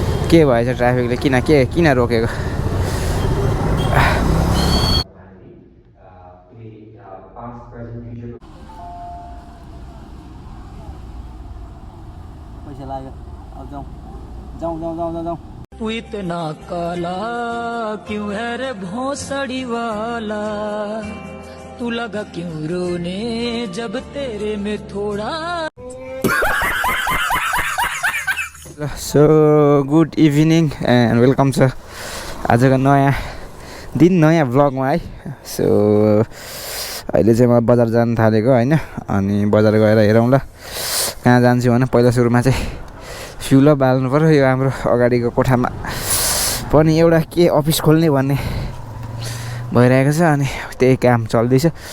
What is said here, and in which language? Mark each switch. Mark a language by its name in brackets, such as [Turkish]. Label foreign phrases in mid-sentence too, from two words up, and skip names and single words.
[Nepali] के भएछ ट्राफिकले किन रोकेको पैसा लाग्यो अब जाउँ जाउँ जाउँ जाउँ जाउँ जाउँ [Hindi] तू इतना काला क्यों है रे भोसड़ी वाला तू लगा क्यों रोने जब तेरे में थोड़ा [English] so good evening and welcome [Nepali] छ आजको नयाँ दिन नयाँ भ्लगमा है सो अहिले चाहिँ म बजार जान थालेको होइन अनि बजार गएर हेरौँ ल कहाँ जान्छु भने पहिला सुरुमा चाहिँ फ्युल बाल्नु पर्यो यो हाम्रो अगाडिको कोठामा पनि एउटा के अफिस खोल्ने भन्ने भइरहेको छ अनि त्यही काम चल्दैछ